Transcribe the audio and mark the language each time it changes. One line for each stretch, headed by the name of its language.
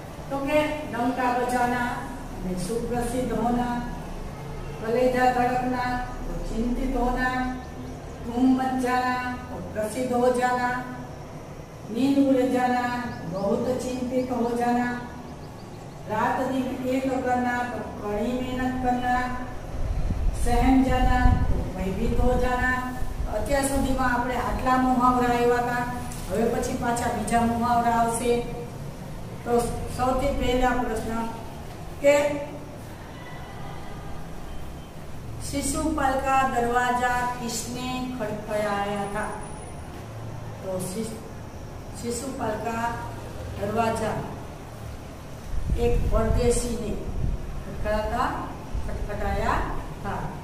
Hindi: તો કે ડંકા બજાના અને સુપ્રસિદ્ધ હોના, कलेजा धड़कना तो चिंतित होना, घूम मच जाना तो प्रसिद्ध हो जाना, नींद उड़ जाना बहुत चिंतित हो जाना, रात दिन एक करना तो कड़ी मेहनत करना, सहम जाना तो भयभीत हो जाना.
Gujarati: અત્યાર સુધીમાં આપણે આટલા મુહાવરા આવ્યા હતા. હવે પછી પાછા બીજા મુહાવરા આવશે. તો સૌથી પહેલા પ્રશ્ન કે
Hindi: शिशुपाल का दरवाजा किसने खड़खड़ाया था? तो शिशुपाल का दरवाजा एक परदेसी ने खटखटाया था.